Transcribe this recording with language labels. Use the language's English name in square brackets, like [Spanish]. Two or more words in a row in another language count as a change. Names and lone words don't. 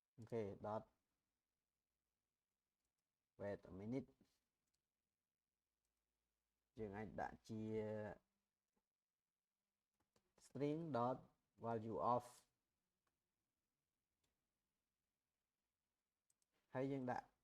[English] Okay dot wait a minute [Khmer] យើងអាចដាក់ជា [English] string dot value of [Khmer] ហើយយើងដាក់